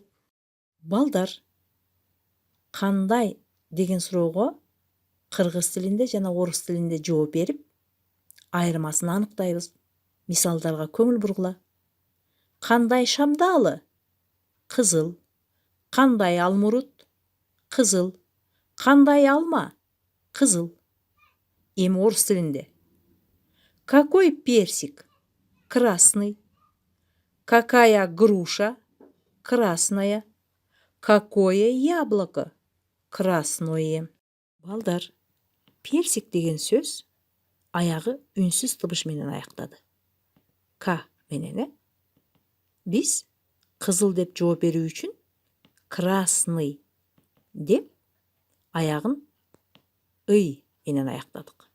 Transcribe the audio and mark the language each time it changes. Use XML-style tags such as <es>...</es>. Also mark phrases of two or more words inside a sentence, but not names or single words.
<ky>Балдар, кандай деген суроого кыргыз тилинде жана орус тилинде жооп берип, айырмасын аныктайбыз. Мисалдарга көңүл бургула. Кандай шамдалы? Кызыл. Кандай алмурут? Кызыл. Кандай алма? Кызыл. Эми орус тилинде.</ky> <ru>Какой персик? Красный. Какая груша? Красная. Какое яблоко? Красное.</ru> <ky>Балдар, персик деген сөз аягы үнсүз тыбыш менен аяктады. К менен, Биз кызыл деп жооп берүү үчүн красный деп аягын ый менен аяктадык.</ky>